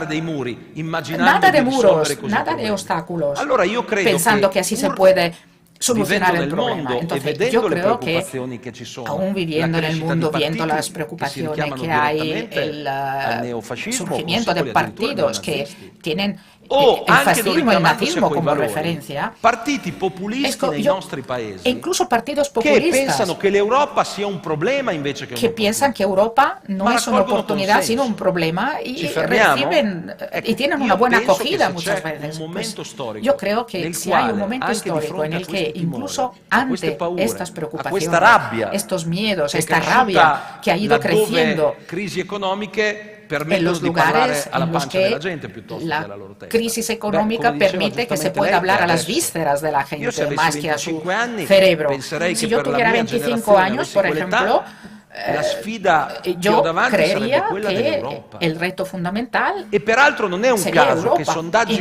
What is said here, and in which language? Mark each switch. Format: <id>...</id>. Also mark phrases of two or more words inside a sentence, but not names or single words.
<es>nada de muros, nada de obstáculos, pensando que así se puede solucionar el problema. Entonces, yo creo que, aún viviendo en el mundo, viendo las preocupaciones que hay, el surgimiento de partidos que tienen o</es> <it>il anche non fascismo e il richiamandosi a nazismo quei come valori,</it> <es>referencia,</es> <it>partiti populisti nei nostri paesi</it> <es>e incluso partidos</es> <it>che</it> <es>populistas</es> <it>pensano che l'Europa sia un problema invece che</it> <es>que piensan que Europa no es una oportunidad sino un problema y reciben y tienen una buena acogida muchas veces. Pues, yo creo que si hay un momento histórico en el que incluso ante estas preocupaciones, estos miedos, esta rabia que ha ido creciendo</es> <it>crisi economiche</it> <es>en los lugares en los que la crisis económica permite que se pueda hablar a las vísceras de la gente más que a su cerebro. Si yo tuviera 25 años, por ejemplo, yo creería que el reto fundamental sería Europa, y</es>